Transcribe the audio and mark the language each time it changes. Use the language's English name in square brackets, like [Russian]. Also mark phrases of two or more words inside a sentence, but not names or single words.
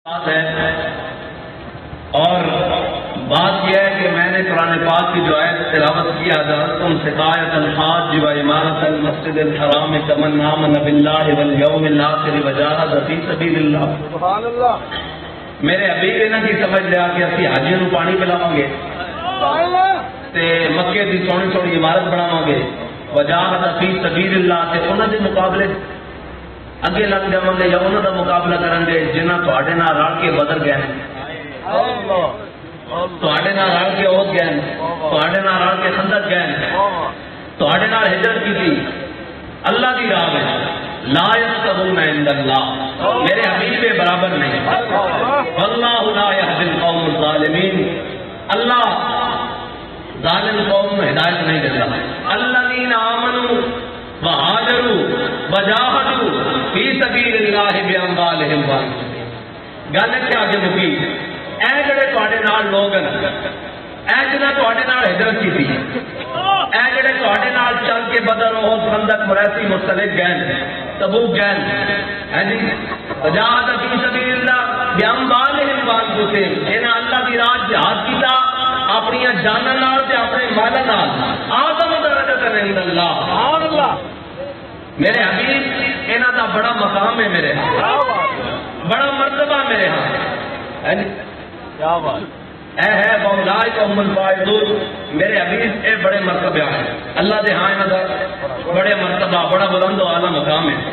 [Urdu] بات ہے اور بات یہ ہے کہ میں نے قرآن پاک کی جو آیت تلاوت کی حضرتم [Arabic] سقایت الحاج و عمارت المسجد الحرام کمن آمن باللہ والیوم الآخر وجاہد فی سبیل اللہ. سبحان اللہ. [Punjabi] میرے حبیب انہاں کی سمجھ لیا کہ اسی حاجیوں نوں پانی پلاواں گے تے مکے دی سونی سونی عمارت بناواں گے [Arabic] وجاہد فی سبیل اللہ [Punjabi] تے انہاں دے مقابلے اگے لگ جاواں گے یا انہاں دا مقابلہ کرن گے جنہاں تواڈے نال رل کے بدر گئے تواڈے نال رل کے احد گئے تواڈے نال رل کے خندق گئے تواڈے نال ہجرت کیتی اللہ دی راہ میں [Arabic] لا یستوون عند اللہ [Urdu] میرے حبیب کے برابر نہیں. [Arabic] واللہ لا یہدی القوم الظالمین [Urdu] اللہ ظالم قوم میں ہدایت نہیں دیتا. [Arabic] الذین آمنوا وہاجروا وجاہدوا فی سبیل اللہ باموالہم وانفسہم. [Punjabi] گل کیا کہ مکی اے جڑے تواڈے نال لوگ ہیں اے جنہاں تواڈے نال ہجرت کیتی اے جڑے تواڈے نال چل کے بدر احد خندق مریسی مستلق گئے تبوک گئے ہیں جی [Arabic] وجاہد فی سبیل اللہ باموالہم وانفسہم [Punjabi] انہاں اللہ دی راہ جہاد کیتا اپنی جاناں نال تے اپنے مالاں نال [Arabic] اعظم درجہ عند اللہ. سبحان اللہ. [Punjabi] میرے حبیب انہاں دا بڑا مقام ہے میرے ہاں بڑا مرتبہ میرے ہاں [Urdu] کیا بات [Punjabi] اے ہے [Arabic] اولئک هم الفائزون. [Punjabi] میرے حبیب اے بڑے مرتبے ہیں اللہ دے ہاں انہاں دا بڑے مرتبہ بڑا بلند و اعلیٰ مقام ہے.